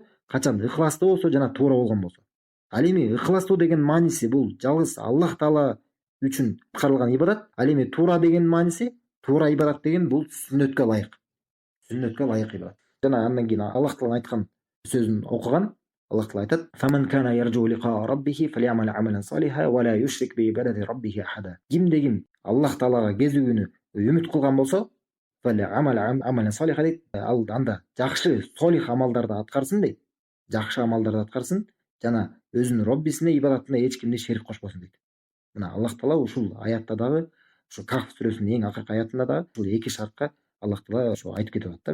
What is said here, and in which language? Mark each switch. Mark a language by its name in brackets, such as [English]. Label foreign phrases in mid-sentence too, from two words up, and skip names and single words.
[Kyrgyz] Качан ыхластуу болсо жана туура болгон болсо. Ал эми ыхластуу деген мааниси бул жалгыз Аллах таала үчүн аткарылган ибадат. Ал эми туура деген мааниси, туура ибадат деген бул сүннөткө ылайык. Сүннөткө ылайык ибадат. Жана андан кийин Аллах тааланын айткан сөзүн окуган. Аллах таала айтат: [Arabic] "فمن كان يرجو لقاء ربه فليعمل عملا صالحا ولا يشرك بعبادة ربه أحدا." [Kyrgyz] Кимде ким Аллах таалага кезүү күнү үмүт кылган болсо, [Arabic] عملا صالحا [Kyrgyz] дейт. Ал анда жакшы солих амалдарды аткарсын дейт. Жакшы амалдарды аткарсын жана өзүнүн роббисине ибадатына эч кимди шерик кошпосун дейт. Мына Аллах Таала ушул аятта дагы, ушу Кахф сүрөсүнүн эң акыркы аятында дагы ушул эки шартка Аллах Таала ошо айтып кетип атат да.